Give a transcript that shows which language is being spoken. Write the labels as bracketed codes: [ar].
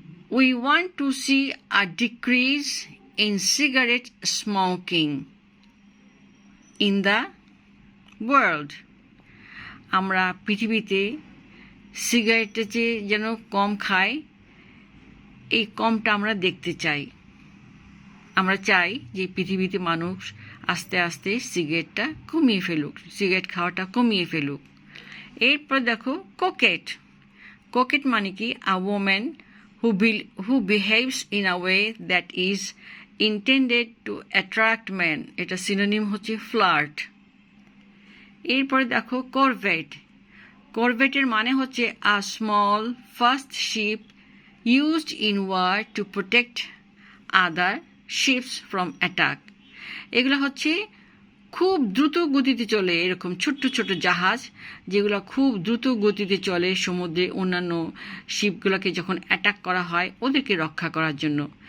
[en] We want to see a decrease in cigarette smoking in the world. [bn] আমরা পৃথিবীতে সিগারেটের যে যেন কম খায়, এই কমটা আমরা দেখতে চাই। আমরা চাই যে পৃথিবীতে মানুষ আস্তে আস্তে সিগারেটটা কমিয়ে ফেলুক, সিগারেট খাওয়াটা কমিয়ে ফেলুক। এরপর দেখো কোকেট। কোকেট মানে কি? [en] A woman who behaves in a way that is intended to attract men. [bn] এটা সিনোনিম হচ্ছে ফ্লার্ট। এরপরে দেখো করভেট। করভেটের মানে হচ্ছে [en] A small fast ship used in war to protect other ships from attack. [bn] এগুলো হচ্ছে খুব দ্রুত গতিতে চলে এরকম ছোট্ট ছোট জাহাজ, যেগুলো খুব দ্রুত গতিতে চলে সমুদ্রে অন্যান্য শিপগুলোকে যখন অ্যাটাক করা হয় ওদেরকে রক্ষা করার জন্য।